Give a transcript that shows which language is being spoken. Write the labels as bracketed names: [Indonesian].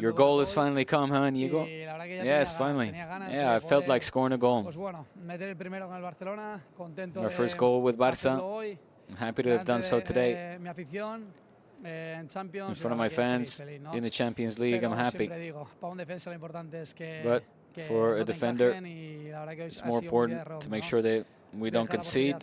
[English] Your goal has finally come, huh, Inigo? Yes, finally. Yeah, I felt like scoring a goal. [Spanish] Pues bueno, meter el primero con el Barcelona, contento. [English] Our first goal with Barça. I'm happy to have done so today. [Spanish] Mi afición en Champions. [English] In front of my fans in the Champions League, I'm happy. But for a defender, it's more important to make sure that we don't concede.